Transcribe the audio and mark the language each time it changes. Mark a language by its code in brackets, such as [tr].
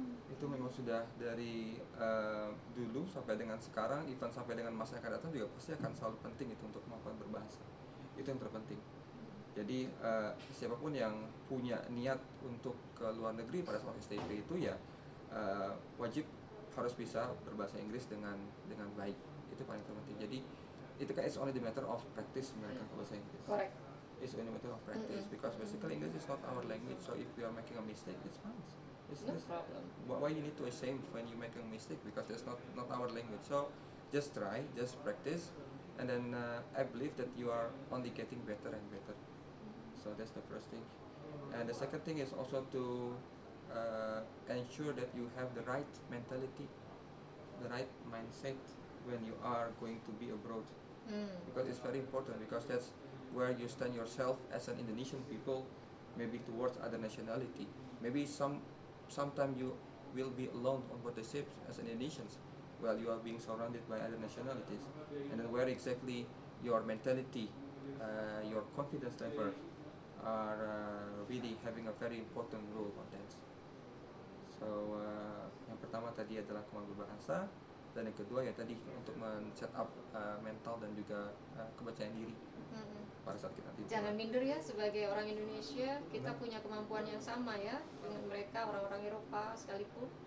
[id] Itu memang sudah dari dulu sampai dengan sekarang, even sampai dengan masa yang akan datang juga pasti akan selalu penting itu untuk kemampuan berbahasa. Itu yang terpenting. Jadi siapapun yang punya niat untuk ke luar negeri pada saat STIP itu ya wajib harus bisa berbahasa Inggris dengan baik. Itu paling terpenting. Jadi itu kan [en] it's only the matter of practice [id] mereka ke bahasa Inggris. [en] Correct. It's only a matter of practice because basically English is not our language. So if we are making a mistake, it's fine. No problem. Why you need to ashamed when you make a mistake, because that's not our language. So just try, just practice, and then I believe that you are only getting better and better. So that's the first thing. And the second thing is also to ensure that you have the right mentality, the right mindset when you are going to be abroad. Because it's very important, because that's where you stand yourself as an Indonesian people, maybe towards other nationality. Maybe sometime you will be alone on board the ship as an Indonesians, while you are being surrounded by other nationalities, and then where exactly your mentality, your confidence level are really having a very important role on that. [id] So yang pertama tadi adalah kemampuan berbahasa, dan yang kedua ya tadi untuk men-set up mental dan juga kepercayaan diri pada saat kita nanti Jangan minder ya, sebagai orang Indonesia kita Benar. punya kemampuan yang sama ya dengan mereka orang-orang Eropa sekalipun.